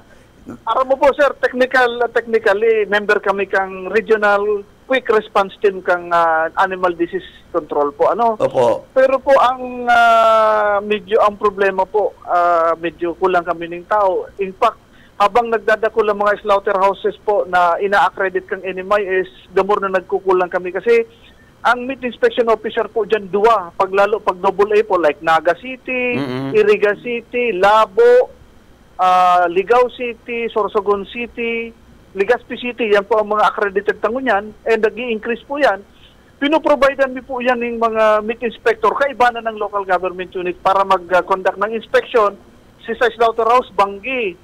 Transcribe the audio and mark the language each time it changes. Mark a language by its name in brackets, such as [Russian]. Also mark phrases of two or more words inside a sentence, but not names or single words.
[Bikol] Para mo po sir, technically member kami kang [English] regional quick response team [Bikol] kang [English] animal disease control [Bikol] po Opo. [Filipino] Pero po ang medyo ang problema po, medyo kulang kami ng tao. [English] In fact, [Bikol] habang nagdadako lang mga slaughterhouses po na ina-accredit kang NMI [English] is the more [Bikol] na nagkukulang kami kasi ang [English] meat inspection officer [Bikol] po dyan dua, pag AA po like Naga City, Iriga City, Labo, Ligao City, Sorsogon City, Legazpi City, yan po ang mga accredited tangunyan and nag-i-increase po yan. Pinoprovidean mi po yan ng mga [English] meat inspector [Bikol] kaibanan ng [English] local government unit [Bikol] para mag-conduct ng inspection sa slaughterhouse, Banggi.